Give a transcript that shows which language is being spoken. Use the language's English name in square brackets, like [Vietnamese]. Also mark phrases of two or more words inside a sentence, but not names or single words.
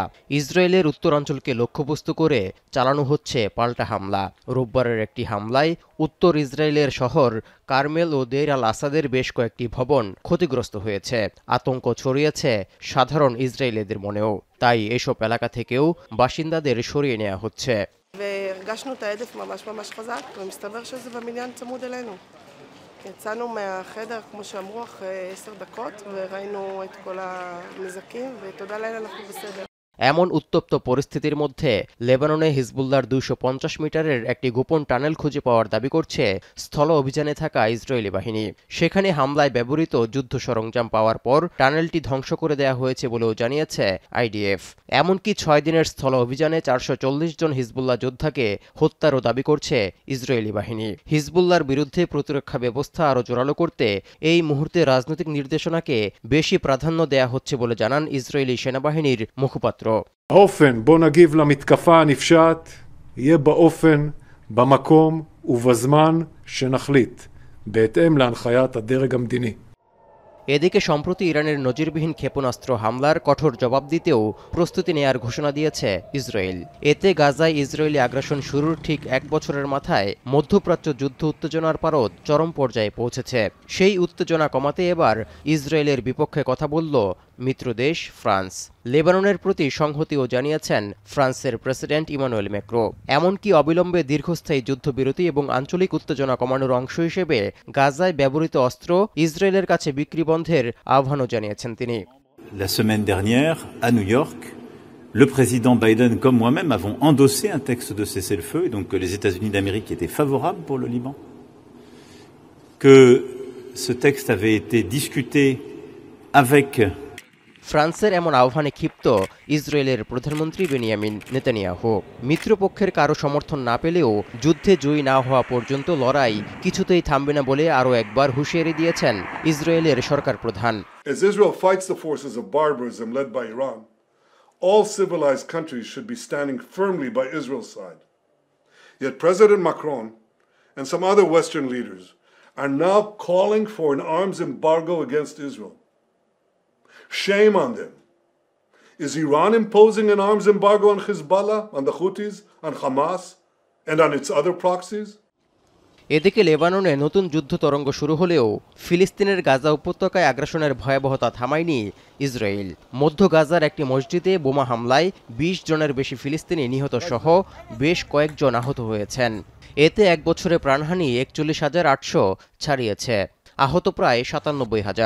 [Bangla] ইসরায়েলের উত্তরাঞ্চলকে লক্ষ্যবস্তু করে চালানো হচ্ছে পাল্টা হামলা। রোববারের একটি হামলায় উত্তর ইসরায়েলের শহর কারমেল ও দেইর আল আসাদের বেশ কয়েকটি ভবন ক্ষতিগ্রস্ত হয়েছে। আতঙ্ক ছড়িয়েছে সাধারণ ইসরায়েলিদের মনেও। তাই এসব এলাকা থেকেও বাসিন্দাদের সরিয়ে নেওয়া হচ্ছে। [Hebrew] והרגשנו את ההדף ממש ממש חזק, ומסתבר שזה בבניין צמוד אלינו. יצאנו מהחדר, כמו שאמרו, אחרי 10 דקות, וראינו את כל הנזקים, ותודה לאל אנחנו בסדר. [Bangla] এমন উত্তপ্ত পরিস্থিতির মধ্যে লেবাননে হিজবুল্লাহর 250 মিটারের একটি গোপন টানেল খুঁজে পাওয়ার দাবি করছে স্থল অভিযানে থাকা ইসরায়েলি বাহিনী। সেখানে হামলায় ব্যবহৃত যুদ্ধ সরঞ্জাম পাওয়ার পর টানেলটি ধ্বংস করে দেওয়া হয়েছে বলেও জানিয়েছে আইডিএফ। এমনকি 6 দিনের স্থল অভিযানে 440 জন হিজবুল্লাহ যোদ্ধাকে হত্যারও দাবি করছে ইসরায়েলি বাহিনী। হিজবুল্লাহর বিরুদ্ধে প্রতিরক্ষা ব্যবস্থা আরও জোরালো করতে এই মুহূর্তে রাজনৈতিক নির্দেশনাকে বেশি প্রাধান্য দেয়া হচ্ছে বলে জানান ইসরায়েলি সেনাবাহিনীর মুখপাত্র। [Hebrew] האופן בו נגיב למתקפה הנפשעת יהיה באופן, במקום ובזמן שנחליט, בהתאם להנחיית הדרג המדיני. [Bangla] এদিকে সম্প্রতি ইরানের নজিরবিহীন ক্ষেপণাস্ত্র হামলার কঠোর জবাব দিতেও প্রস্তুতি নেয়ার ঘোষণা দিয়েছে ইসরায়েল। এতে গাজায় ইসরায়েলি আগ্রাসন শুরুর ঠিক 1 বছরের মাথায় মধ্যপ্রাচ্য যুদ্ধ উত্তেজনার পারদ চরম পর্যায়ে পৌঁছেছে। সেই উত্তেজনা কমাতে এবার ইসরায়েলের বিপক্ষে কথা বলল মিত্রদেশ ফ্রান্স। লেবাননের প্রতি সংহতিও জানিয়েছেন ফ্রান্সের প্রেসিডেন্ট ইমানুয়েল ম্যাক্রো। এমনকি অবিলম্বে দীর্ঘস্থায়ী যুদ্ধবিরতি এবং আঞ্চলিক উত্তেজনা কমানোর অংশ হিসেবে গাজায় ব্যবহৃত অস্ত্র ইসরায়েলের কাছে বিক্রি বন্ধের আহ্বানও জানিয়েছেন তিনি। [French] La semaine dernière, à New York, le président Biden comme moi-même avons endossé un texte de cessez-le-feu, et donc que les États-Unis d'Amérique étaient favorables pour le Liban, que ce texte avait été discuté avec [Bangla] ফ্রান্সের এমন আহ্বানে ক্ষিপ্ত ইসরায়েলের প্রধানমন্ত্রী বেনিয়ামিন নেতানিয়াহু। মিত্রপক্ষের কারো সমর্থন না পেলেও যুদ্ধে জয়ী না হওয়া পর্যন্ত লড়াই কিছুতেই থামবে না বলে আরও একবার হুঁশিয়ারি দিয়েছেন ইসরায়েলের সরকার প্রধান। [English] As Israel fights the forces of barbarism led by Iran, all civilized countries should be standing firmly by Israel's side. Yet President Macron and some other Western leaders are now calling for an arms embargo against Israel. Shame on them. Is Iran imposing an arms embargo on Hezbollah, on the Houthis, on Hamas, and on its other proxies? [Bangla] এদিকে লেবাননে নতুন যুদ্ধ তরঙ্গ শুরু হলেও ফিলিস্তিনের গাজা উপত্যকায় আগ্রাসনের ভয়াবহতা থামায়নি ইসরায়েল। মধ্য গাজার একটি মসজিদে বোমা হামলায় 20 জনের বেশি ফিলিস্তিনি নিহত সহ বেশ কয়েকজন আহত হয়েছেন। এতে 1 বছরে প্রাণহানি 41,800 ছাড়িয়েছে, আহত প্রায় 97,000।